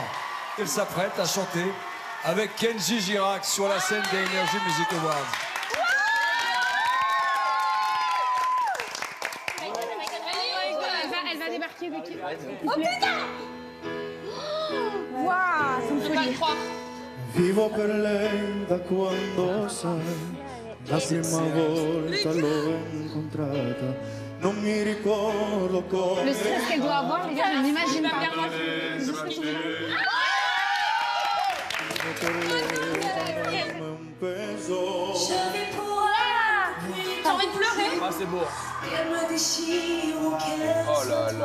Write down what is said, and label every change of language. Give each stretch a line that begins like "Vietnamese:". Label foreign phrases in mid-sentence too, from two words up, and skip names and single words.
French: Elle s'apprête à chanter avec Kenji Girac sur la scène des Energy Music Awards. Elle va débarquer avec... Oh putain! Waouh, c'est une Je peux pas le folie. croire.
Italian: Vivo per lei da quando sai La prima volta l'ho incontrata, non mi ricordo come.
French: Le stress qu'elle doit avoir, les gars, je n'imagine pas. T'as envie de pleurer? Ah, c'est beau. Elle me déchire au cœur. Oh là là.